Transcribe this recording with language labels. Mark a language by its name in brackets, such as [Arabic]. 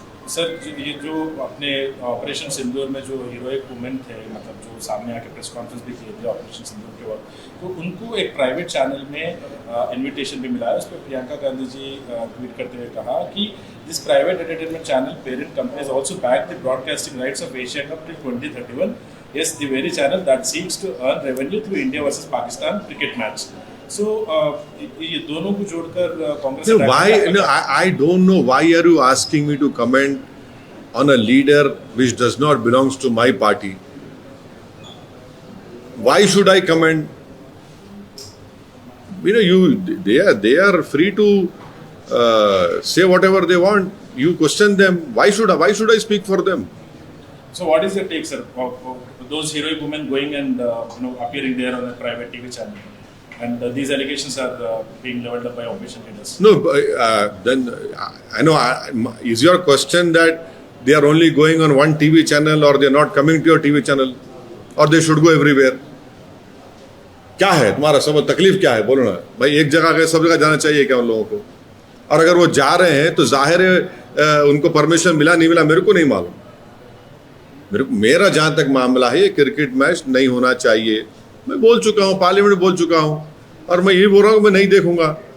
[Hindi] Sir, ये जो अपने ऑपरेशन सिंदूर में जो हीरोइक वुमेन थे, मतलब जो सामने आके प्रेस कॉन्फ्रेंस भी किए थे ऑपरेशन सिंदूर के वक्त, तो उनको एक प्राइवेट चैनल में इनविटेशन भी मिला है। उस पर प्रियंका गांधी जी ट्वीट करते हुए कहा कि [English] This private entertainment channel parent company has also backed the broadcasting rights of Asia cup till 2031। Yes, the very channel that seeks to earn revenue through India versus Pakistan cricket match. [Hindi] So, ये दोनों को जोड़कर Congress. [English] I don't know why are you asking me to comment on a leader which does not belongs to my party. Why should I comment? They are free to say whatever they want. You question them. Why should I speak for them? So what is your take, sir, of those heroic women going and appearing there on a private TV channel, and these allegations are being leveled up by opposition leaders? No, then I know. Is your question that they are only going on one TV channel, or they are not coming to your TV channel, or they should go everywhere? [Hindi] क्या है तुम्हारा सब तकलीफ क्या है, बोलो ना भाई। एक जगह गए सब जगह जाना चाहिए क्या उन लोगों को? और अगर वो जा रहे हैं तो जाहिर है उनको परमिशन मिला नहीं मिला मेरे को नहीं मालूम। मेरा जहां तक मामला है, ये क्रिकेट मैच नहीं होना चाहिए। मैं बोल चुका हूं, पार्लियामेंट में बोल चुका हूं, और मैं ये बोल रहा हूं मैं नहीं देखूंगा।